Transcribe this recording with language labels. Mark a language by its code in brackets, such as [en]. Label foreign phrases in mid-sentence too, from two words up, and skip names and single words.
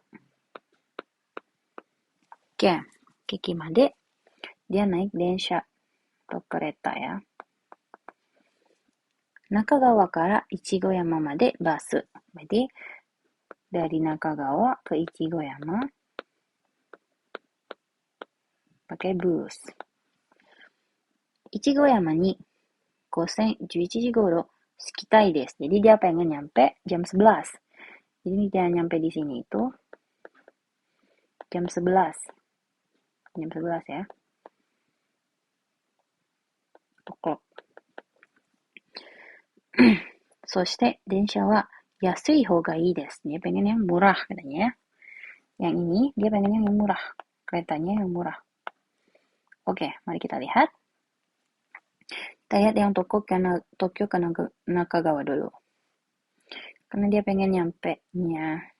[id] Oke, Kiki made dia naik densha atau kereta ya. [ja] Nakagawa kara Ichigoyama made basu. [id] Berarti dari Nakagawa ke Ichigoyama pakai bus. [ja] Ichigoyama ni 11 時頃着きたいです. [id] Jadi dia pengen nyampe jam 11. Jadi dia nyampe di sini itu jam 11. Jam 11 ya. O'clock. [ja] そして電車は安い方がいいです. [id] Dia pengen yang murah katanya ya. Yang ini dia pengen yang murah. Keretanya yang murah. Oke, mari kita lihat. Kita lihat yang Tokyo ke Nakagawa dulu. Karena dia pengen nyampe-nya.